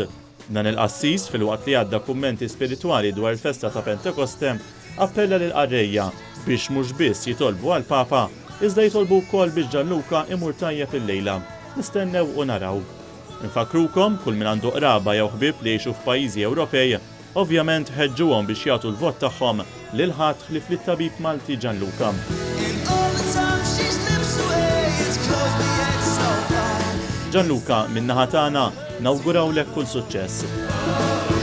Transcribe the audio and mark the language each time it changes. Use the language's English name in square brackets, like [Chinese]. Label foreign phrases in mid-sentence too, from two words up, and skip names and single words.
[Maltese] Dan il-qassis fil-waqt li għadda kummenti spiritwali dwar il-festa ta' Pentekoste appella lil qarrejja biex mhux biss jitolbu għal Papa, iżda jitolbu wkoll biex Gianluca imur tajjeb il-lejla. Nistennew u naraw. Infakrukom kull min għandu qraba jew ħbieb li jgħixu f'pajjiżi Ewropej, ovvjament ħeġġuhom biex jagħtu l-vot tagħhom lil ħadd ħlief lit-tabib Malti Gianluca. [English] And all the time she slips away, it's close but yet so far. [Maltese] Gianluca, min-naħa tagħna nawgurawlek kull suċċess.